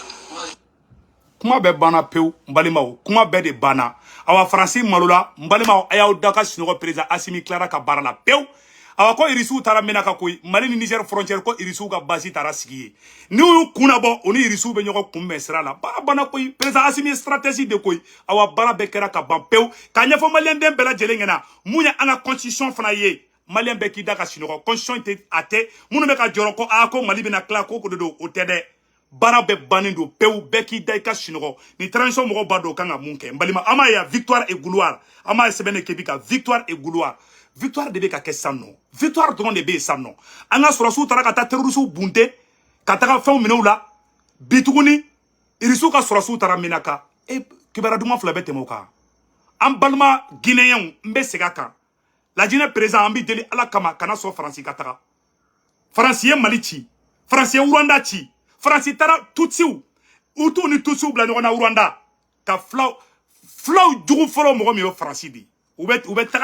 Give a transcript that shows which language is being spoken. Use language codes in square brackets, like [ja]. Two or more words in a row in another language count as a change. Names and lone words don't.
[bm] kuma bɛɛ banna pewu n balimaw kuma bɛɛ de banna awa Faransi malo la n balimaw a y'aw da ka sunɔgɔ président Assimi Clara ka baara la pewu awa ko irisiw taara Menaka koyi Mali ni Niger frontière ko irisiw ka basi taara sigi ye ni y'u kunna bɔ o ni irisiw bɛ ɲɔgɔn kunbɛn sira la baara banna koyi président Assimi stratégie de koyi awa baara bɛɛ kɛra ka ban pewu k'a ɲɛfɔ maliyɛn den bɛɛ lajɛlen ɲɛna mun ye an ka constitution fana ye maliyɛn bɛɛ k'i da ka sunɔgɔ constitution tɛ a tɛ minnu bɛ ka jɔrɔ ko ko Mali bɛna tila ko de don o tɛ dɛ baara bɛɛ bannen don pewu bɛɛ k'i da i ka sunɔgɔ ni transition mɔgɔw b'a dɔn o kan ka mun kɛ n balima an m'a ye [fr] victoire et gloire [bm] an m'a ye sɛbɛn de kɛ bi ka [fr] victoire et gloire [bm] victoire de bɛ ka kɛ sisan nɔ victoire dɔrɔn de bɛ yen sisan nɔ an ka sɔrɔsiw taara ka taa terrorisiw bunte ka taga fɛnw minɛ u la bi tuguni irisiw ka sɔrɔsiw taara Menaka kibaruya duman fila bɛ tɛmɛ o kan an balima Guinéens n bɛ segin a kan Lajinɛ président an bɛ deli ala kama kana sɔn Faransi ka taga Faransi ye Mali ci Faransi ye Rwanda ci Faransi taara Tutsiw Hutu ni Tutsiw bila ɲɔgɔn na Rwanda ka filaw jugu fɔlɔ mɔgɔ min ye Faransi de u bɛ taga